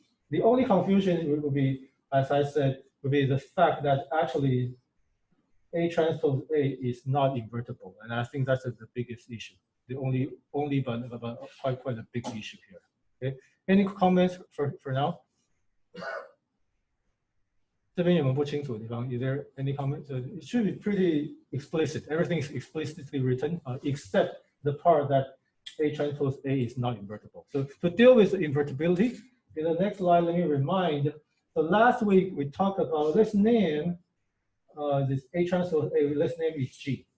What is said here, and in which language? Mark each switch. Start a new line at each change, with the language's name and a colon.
English: The only confusion would be, as I said, would be the fact that actually A transpose A is not invertible, and I think that's the biggest issue. The only but quite a big issue here. Okay, any comments for now?
Chinese: 这边有没有不清楚的地方?
English: Is there any comments? It should be pretty explicit. Everything is explicitly written, except the part that A transpose A is not invertible. So to deal with invertibility, in the next slide, let me remind. So last week we talked about, let's name this A transpose A. Let's name it G.